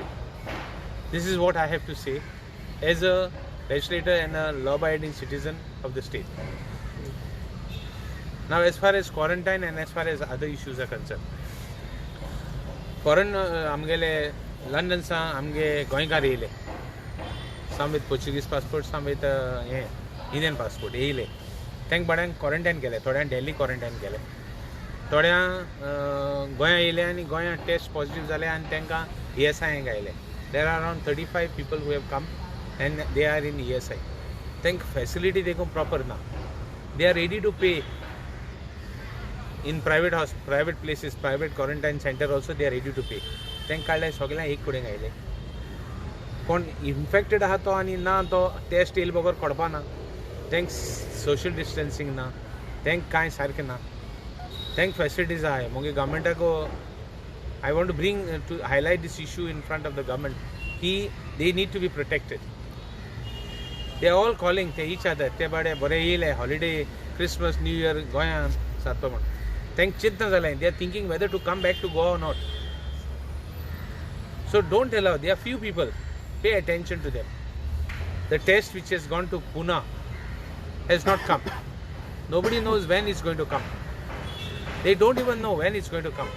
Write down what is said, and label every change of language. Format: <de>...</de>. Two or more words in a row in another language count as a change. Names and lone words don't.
<en>This is what I have to say as a legislator and a law-abiding citizen of the state. Now, as far as quarantine and as far as other issues are concerned, foreign</en> <kok>amgele London sa amge goinkar येयले,</kok> <en>some with Portuguese passport, some with Indian passport येयले.</en> <kok>तांकां बाड्यांक क्वॉरंटायन केले, थोड्यांक</kok> <en>daily quarantine</en> <kok>केले, थोड्या गोंया येयले आनी गोंया</kok> <en>test positive</en> <kok>जाले आनी तांकां ESI आयले.</kok> <en>There are around 35 people who have come and they are in ESI.</en> <kok>तांकां फॅसिलिटी देखून प्रॉपर ना.</kok> <en>They are ready to pay in private places, private quarantine center also they are ready to pay.</en> <kok>तांकां काडले सगळ्यांक एक कडेन आयले. कोण इन्फेक्टेड आहा तो आनी ना तो टेस्ट येयले बगर कडपा ना. तांकां</kok> <en>social distancing</en> <kok>ना, तांकां कांय सारकें ना. तांकां फॅसिलिटीज आहाय. मुगे गव्हर्मेंटाक</kok> <en>I want to bring to highlight this issue in front of the government. They need to be protected. They are all calling to each other.</en> <kok>ते बडे बरे येयले हॉलिडे, Christmas, New Year गोंयान सारतो म्हण. तांकां चिंतना जालें.</kok> <en>They are thinking whether to come back to Goa or not. So don't allow. There are few people. Pay attention to them. The test which has gone to Pune has not come. Nobody knows when it's going to come. They don't even know when it's going to come.</en>